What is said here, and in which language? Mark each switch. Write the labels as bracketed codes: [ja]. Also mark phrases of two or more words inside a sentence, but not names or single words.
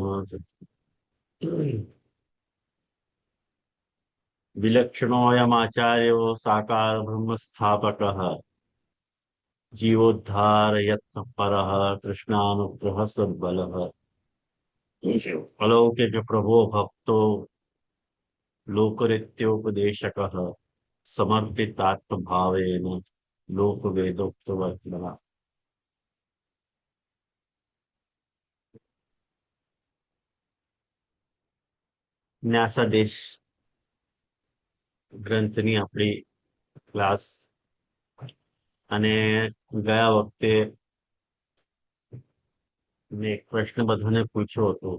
[sa] विलक्षणोऽयमाचार्यो साकार ब्रह्मस्थापकः जीवोद्धारयत्नपरः कृष्णानुग्रह सद्बलः अलौकिक प्रभो भक्तो लोकरित्योपदेशकः समर्पितात्मभावेन लोकवेदोक्तवर्त्मनः। [gu] ન્યાસાદેશ ગ્રંથની આપણી ક્લાસ અને ગયા વખતે મેં એક પ્રશ્ન બધાને પૂછ્યો હતો.